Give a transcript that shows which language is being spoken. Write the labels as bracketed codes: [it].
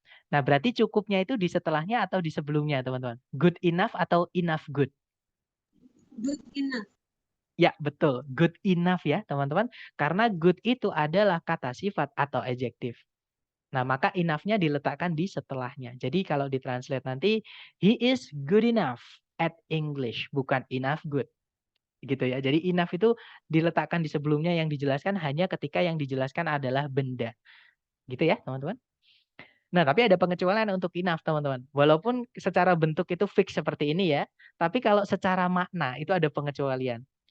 [id] Nah, berarti cukupnya itu di setelahnya atau di sebelumnya, teman-teman? [en] Good enough atau enough good? Good enough. [id] Ya, betul. [en] Good enough [id] ya, teman-teman. Karena good itu adalah kata sifat atau adjektif. Nah, maka enough-nya diletakkan di setelahnya. Jadi kalau ditranslate nanti, [en] he is good enough at English, [id] bukan enough good. Gitu ya. Jadi enough itu diletakkan di sebelumnya, yang dijelaskan hanya ketika yang dijelaskan adalah benda. Gitu ya, teman-teman. Nah, tapi ada pengecualian untuk enough, teman-teman. Walaupun secara bentuk itu fix seperti ini ya, tapi kalau secara makna itu ada pengecualian.